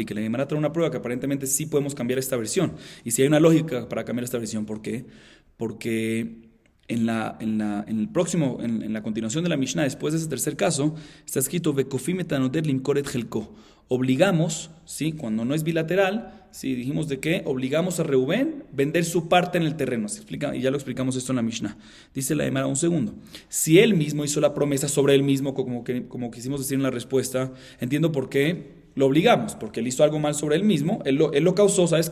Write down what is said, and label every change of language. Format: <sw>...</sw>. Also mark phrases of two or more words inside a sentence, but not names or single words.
<es>La Gemara trae una prueba que aparentemente sí podemos cambiar esta versión, y si hay una lógica para cambiar esta versión, ¿por qué? Porque en la continuación de la Mishnah, después de ese tercer caso, está escrito</es> <he>וכופין את הנודר למכור חלקו.</he> <es>Obligamos, ¿sí? Cuando no es bilateral, ¿sí? Dijimos de que obligamos a Reubén vender su parte en el terreno. Se explica, y ya lo explicamos esto en la Mishnah. Dice la Gemara, un segundo. Si él mismo hizo la promesa sobre él mismo, como quisimos decir en la respuesta, entiendo por qué lo obligamos, porque él hizo algo mal sobre él mismo, él lo causó, ¿sabes qué?</es>